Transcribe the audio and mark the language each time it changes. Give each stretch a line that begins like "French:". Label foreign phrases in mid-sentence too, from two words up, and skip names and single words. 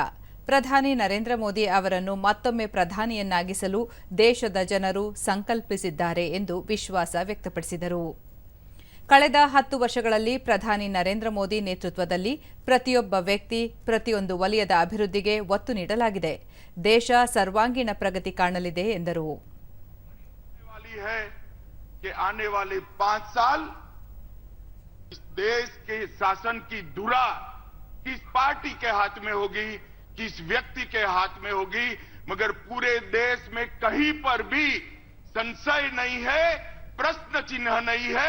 Kannada: ಪ್ರಧಾನಿ ನರೇಂದ್ರ ಮೋದಿ ಅವರನ್ನು ಮತ್ತೊಮ್ಮೆ ಪ್ರಧಾನಿಯನ್ನಾಗಿಸಲು ದೇಶದ ಜನರು ಸಂಕಲ್ಪಿಸಿದ್ದಾರೆ ಎಂದು ವಿಶ್ವಾಸ ವ್ಯಕ್ತಪಡಿಸಿದರು. ಕಳೆದ 10 ವರ್ಷಗಳಲ್ಲಿ ಪ್ರಧಾನಿ ನರೇಂದ್ರ ಮೋದಿ ನೇತೃತ್ವದಲ್ಲಿ ಪ್ರತಿಯೊಬ್ಬ ವ್ಯಕ್ತಿ, ಪ್ರತಿಯೊಂದು ವಲಯದ ಅಭಿವೃದ್ಧಿಗೆ ಒತ್ತು ನೀಡಲಾಗಿದೆ. ದೇಶ ಸರ್ವಾಂಗೀಣ ಪ್ರಗತಿ ಕಾಣಲಿದೆ ಎಂದರು.
Hindi: आने वाले 5 साल इस देश के शासन की धुरा किस पार्टी के हाथ में होगी, किस व्यक्ति के हाथ में होगी, मगर पूरे देश में कहीं पर भी संशय नहीं है, प्रश्न चिन्ह नहीं है.